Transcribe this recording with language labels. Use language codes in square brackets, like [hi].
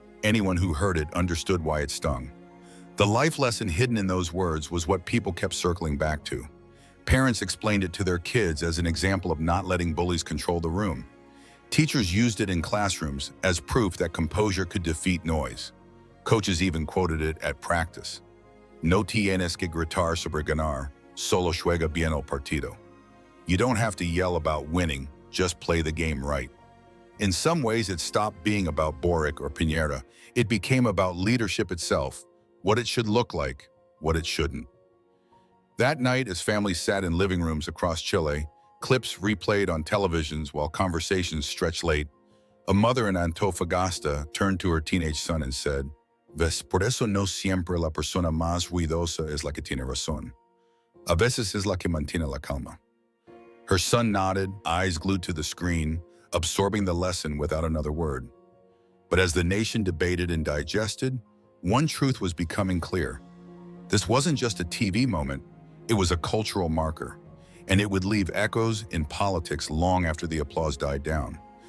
[en] Anyone who heard it understood why it stung. The life lesson hidden in those words was what people kept circling back to. Parents explained it to their kids as an example of not letting bullies control the room. Teachers used it in classrooms as proof that composure could defeat noise. Coaches even quoted it at practice. [es] No tienes que gritar sobre ganar, solo juega bien el partido. [en] You don't have to yell about winning, just play the game right. In some ways, it stopped being about Boric or Piñera. It became about leadership itself, what it should look like, what it shouldn't. That night, as families sat in living rooms across Chile, clips replayed on televisions while conversations stretched late, a mother in Antofagasta turned to her teenage son and said, [es] "Ves, por eso no siempre la persona más ruidosa es la que tiene razón. A veces es la que mantiene la calma." [en] Her son nodded, eyes glued to the screen, absorbing the lesson without another word. But as the nation debated and digested, one truth was becoming clear. This wasn't just a TV moment, it was a cultural marker, and it would leave echoes in politics long after the applause died down.